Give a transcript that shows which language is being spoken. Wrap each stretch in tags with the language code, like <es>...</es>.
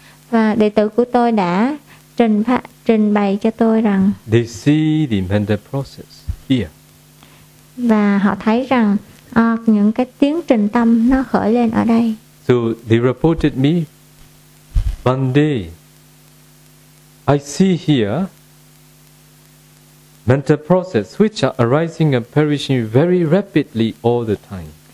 <vi>Và đệ tử của tôi đã trình bày cho tôi rằng</vi> <en>they see the mental process here.</en> <vi>Và họ thấy rằng những cái tiến trình tâm nó khởi lên ở đây.</vi> <en>So they reported me one day I see here mental process which are arising and perishing very rapidly all the time.</en>